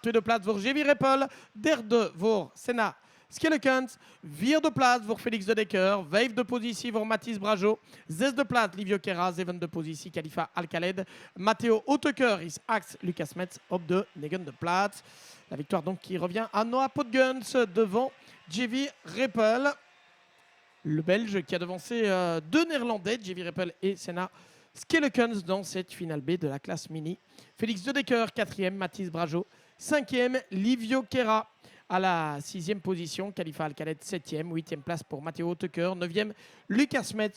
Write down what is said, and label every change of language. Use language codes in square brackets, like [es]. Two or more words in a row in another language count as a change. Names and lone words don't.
[nl] Tweede plaats voor JV Repel. Derde voor Senna Skellekens. Vierde plaats voor Félix de Decker. Vijfde positie voor Mathis Brajo. Zesde plaats Livio Kera. Zevende positie Khalifa Al-Khaled. Matteo Hautecoeur is 8. Lucas Metz op de negende plaats. [fr] La victoire donc qui revient à Noah Podguns devant JV Repel. Le Belge qui a devancé deux Néerlandais, JV Repel et Senna Skellekens dans cette finale B de la classe mini. Félix de Decker, 4e, Mathis Brajo, 5e, Livio Kera à la 6e position, Khalifa Al-Khaled 7e, 8e place pour Matteo Hautecoeur, 9e, Lucas Metz.